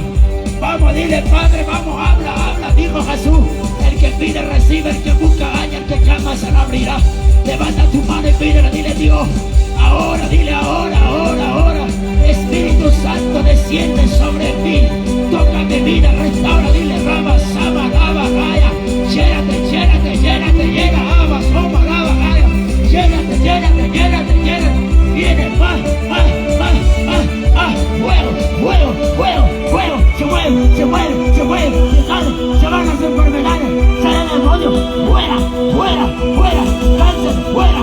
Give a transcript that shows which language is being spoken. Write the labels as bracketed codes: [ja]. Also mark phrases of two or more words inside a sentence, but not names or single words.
[es] Vamos, dile, Padre, vamos, habla, dijo Jesús. El que pide recibe, el que busca halla, el que clama se le abrirá. Levanta tu mano y pídele, dile Dios. Ahora, dile ahora. Espíritu Santo, desciende sobre mí. Toca mi vida, restaura, dile Rama, Sama, Raba, Gaya. Llénate, llega, Abba, Soma, Raba, Gaya. Llénate. Viene más. Fuego. Se mueve. Se van las enfermedades, sale el demonio. Fuera. Cáncer, fuera.